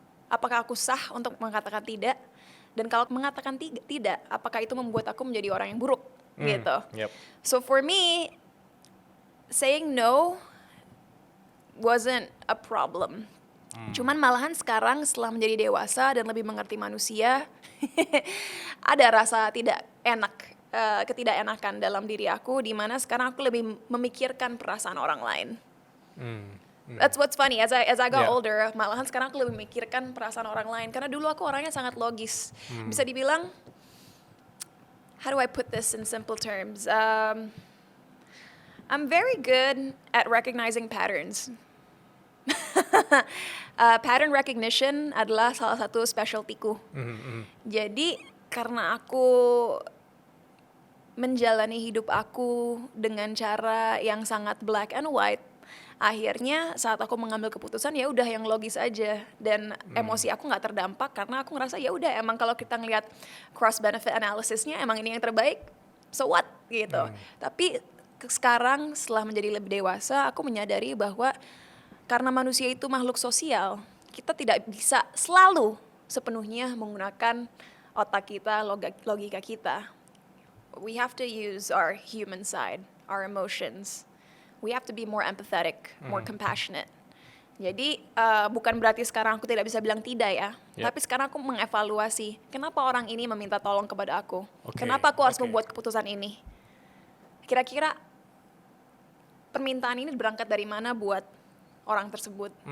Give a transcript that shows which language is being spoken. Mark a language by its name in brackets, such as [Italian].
[Indonesian] Apakah aku sah untuk mengatakan tidak? Dan kalau mengatakan tidak, apakah itu membuat aku menjadi orang yang buruk? Gitu. Yep. [English] So for me, saying no wasn't a problem. [Indonesian] Cuman malahan sekarang setelah menjadi dewasa dan lebih mengerti manusia, ada rasa tidak enak, ketidakenakan dalam diri aku, di mana sekarang aku lebih memikirkan perasaan orang lain. [English] That's what's funny. As I got older, [Indonesian] malahan sekarang aku lebih memikirkan perasaan orang lain. Karena dulu aku orangnya sangat logis. Bisa dibilang, [English] how do I put this in simple terms? I'm very good at recognizing patterns. [Indonesian] Pattern recognition adalah salah satu specialtyku. Jadi karena aku menjalani hidup aku dengan cara yang sangat black and white, akhirnya saat aku mengambil keputusan ya udah yang logis aja, dan emosi aku nggak terdampak karena aku ngerasa ya udah emang kalau kita ngelihat [English] cross benefit analysisnya [Indonesian] emang ini yang terbaik, [English] so what [Indonesian] gitu. Tapi sekarang setelah menjadi lebih dewasa, aku menyadari bahwa karena manusia itu makhluk sosial, kita tidak bisa selalu sepenuhnya menggunakan otak kita, logika kita. [English] We have to use our human side, our emotions. We have to be more empathetic, more compassionate. [Indonesian] Jadi bukan berarti sekarang aku tidak bisa bilang tidak ya, tapi sekarang aku mengevaluasi kenapa orang ini meminta tolong kepada aku, kenapa aku harus membuat keputusan ini. Kira-kira permintaan ini berangkat dari mana buat orang tersebut?